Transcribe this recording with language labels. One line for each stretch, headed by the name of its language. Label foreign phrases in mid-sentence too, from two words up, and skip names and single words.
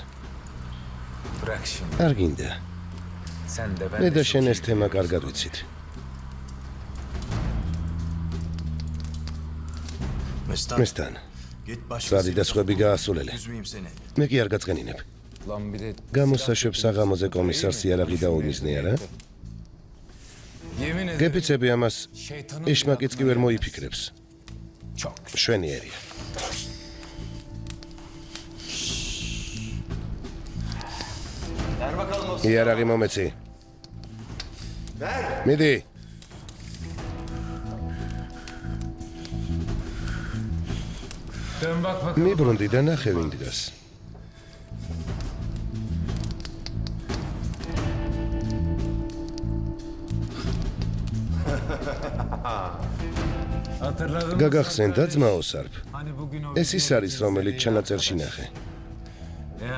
Turkish: Bırak şimdi.
Georgian: არ გინდა.
Turkish: Sen de ben
Georgian: მე
Turkish: de
Georgian: და
Turkish: çok
Georgian: შენ
Turkish: iyi
Georgian: ეს თემა კარგად ვიცით. მესთან, წადი და სხვები გაასულელე. მე კი არ გაწყენინებ.
Turkish: Lan bir de
Georgian: გამოსაშვებს საღამოზე კომისარს იარაღი დაუმიზნე არა?
Turkish: yemin ederim
Georgian: გეფიცები ამას
Turkish: şeytanın
Georgian: ეშმაკიც კი ვერ მოიფიქრებს.
Turkish: çok.
Georgian: შვენიერია. იარაღი მომეცი. მიდი.
Turkish: Dön bak bakalım.
Georgian: მიბრუნდი და ნახე ვინ დგას.
Turkish: Hatırladın mı?
Georgian: გაგახსენდა ძმაო სარფ.
Turkish: Hani bugün o
Georgian: ეს ის არის, რომელიც ჩანაწერში ნახე.
Turkish: Ya,